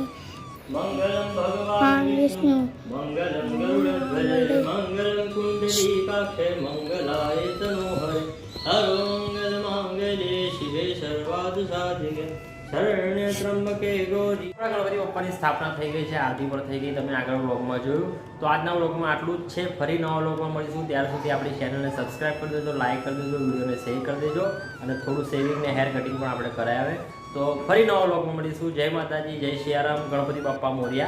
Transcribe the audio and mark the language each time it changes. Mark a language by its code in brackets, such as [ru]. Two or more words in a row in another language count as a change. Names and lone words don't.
[sa] मंगलम भगवान विष्णु मंगलम गरुड़ध्वज मंगलम कुंडलीकाक्षे मंगलाय तनोहरे सर्वमंगल मांगल्ये शिवे सर्वार्थ साधिके शरण्य त्र्यंबके गौरी [gu] ગણપતિ બાપ્પાની સ્થાપના થઈ ગઈ છે, આરતી પર થઈ ગઈ, તમે આગળ વ્લોગમાં જોયું. તો આજના વ્લોગમાં આટલું જ છે. ફરી નવા વ્લોગમાં મળીશું. ત્યાર સુધી આપણી ચેનલને સબસ્ક્રાઈબ કરી દેજો, લાઈક કરી દેજો, વિડીયોને શેર કરી દેજો અને થોડું શેવિંગ ને [en] hair cutting [gu] પણ આપણે કરાવે. તો ફરી નવા વ્લોગમાં મળીશું. જય માતાજી, જય સિયારામ, ગણપતિ બાપ્પા મોર્યા.